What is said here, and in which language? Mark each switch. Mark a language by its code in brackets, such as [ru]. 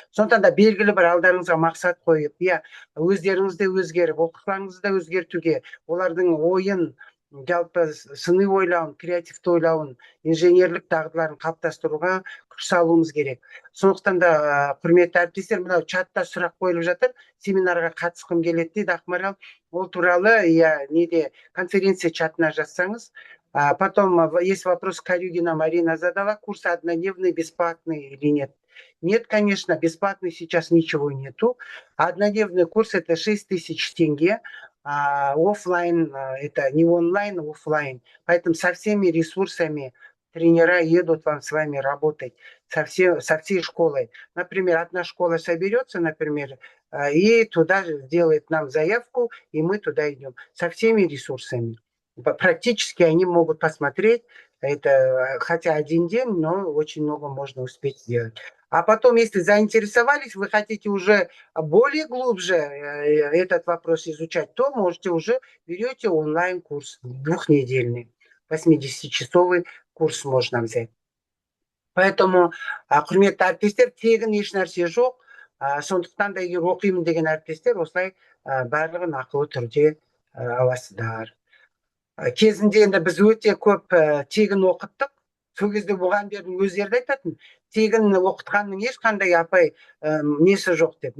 [kk] Сондықтан да белгілі бір алдарыңызға мақсат қойып, өздеріңіз де өзгеріп, оқушыларыңызды да өзгертуге, олардың ойын, жалпы сыни ойлауын, креативті ойлауын, инженерлік дағдыларын қалыптастыруға күш салуымыз керек. Сондықтан да құрметті әріптестер, мынау чатта сұрақ қойылып жатыр, семинарға қатысқым келеді дейді Ақмарал. Ол туралы неде конференция чатына жазсаңыз. [ru] Потом есть вопрос, Карюгина Марина задала, курс однодневный, бесплатный или нет? Нет, конечно, бесплатный сейчас ничего нету. Однодневный курс это 6000 тенге. Оффлайн, это не онлайн, а оффлайн. Поэтому со всеми ресурсами тренера едут вам с вами работать, со всей школой. Например, одна школа соберется, например, и туда сделает нам заявку, и мы туда идем. Со всеми ресурсами. Практически они могут посмотреть, это хотя 1 день, но очень много можно успеть сделать. А потом, если заинтересовались, вы хотите уже более глубже этот вопрос изучать, то можете уже берете онлайн-курс 2-недельный, 80-часовый курс можно взять. [kk] Поэтому, құрметті әріптестер, тегін еш нәрсе жоқ. Сондықтан да егер оқимын деген әріптестер, осылай барлығын ақылы түрде аласыздар. Кезінде енді біз өте көп тегін оқыттық. Сол кезде мұғалімдердің өздері айтатын, тегін оқытқанның ешқандай апай несі жоқ деп.